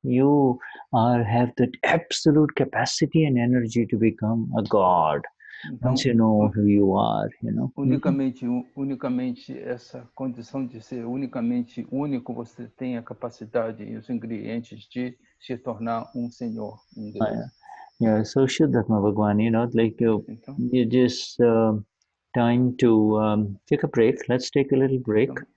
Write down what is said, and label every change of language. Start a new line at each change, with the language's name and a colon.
English: You have that absolute capacity and energy to become a god. Once you know who you are, you know.
Portuguese: Unicamente essa condição de ser unicamente único, você tem a capacidade e os ingredientes de se tornar senhor, Deus.
English: So Shuddha Bhagwan, you know, like you just time to take a break. Let's take a little break.